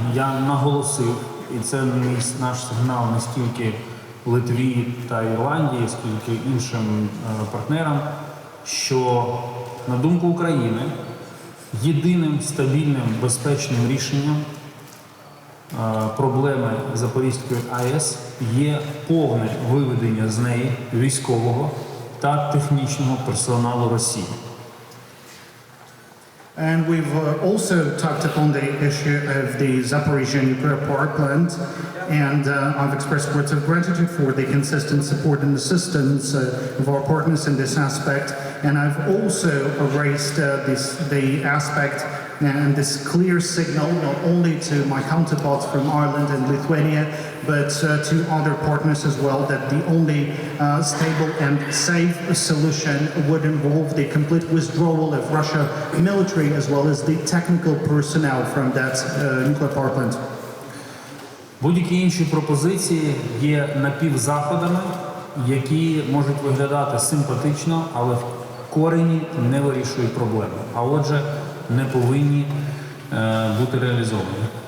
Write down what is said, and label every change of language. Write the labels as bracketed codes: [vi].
[uk] Я наголосив, і це наш сигнал не стільки Литві та Ірландії, скільки іншим партнерам, що, на думку України, єдиним стабільним, безпечним рішенням проблеми Запорізької АЕС є повне виведення з неї військового та технічного персоналу Росії. [en] And we've also talked upon the issue of the Zaporizhzhia nuclear power plant, and I've expressed words of gratitude for the consistent support and assistance of our partners in this aspect, and I've also raised the aspect and this clear signal not only to my counterparts from Ireland and Lithuania, but to other partners as well, that the only stable and safe solution would involve the complete withdrawal of Russia military as well as the technical personnel from that nuclear power plant. [uk] Будь-які інші пропозиції є напівзаходами, які можуть виглядати симпатично, але в корені не вирішують проблеми, а отже, не повинні бути реалізовані.